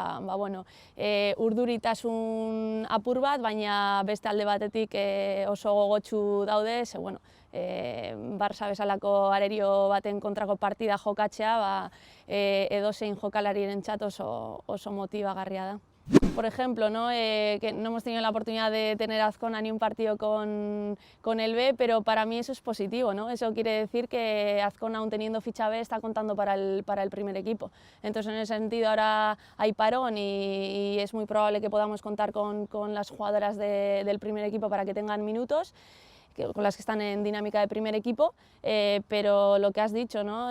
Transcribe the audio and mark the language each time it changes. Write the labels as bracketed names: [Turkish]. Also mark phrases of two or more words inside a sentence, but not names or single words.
[Basque] urduritasun apur bat, baina beste alde batetik oso gogotsu daude, ze Barça bezalako arerio baten kontrako partida jokatzea edozein jokalarirentzat oso motibagarria da. [Spanish] Por ejemplo, que no hemos tenido la oportunidad de tener a Azcona ni un partido con el B, pero para mí eso es positivo, ¿no? Eso quiere decir que Azcona, aun teniendo ficha B, está contando para el primer equipo. Entonces, en ese sentido, ahora hay parón y es muy probable que podamos contar con las jugadoras del primer equipo para que tengan minutos, con las que están en dinámica de primer equipo, pero lo que has dicho, ¿no?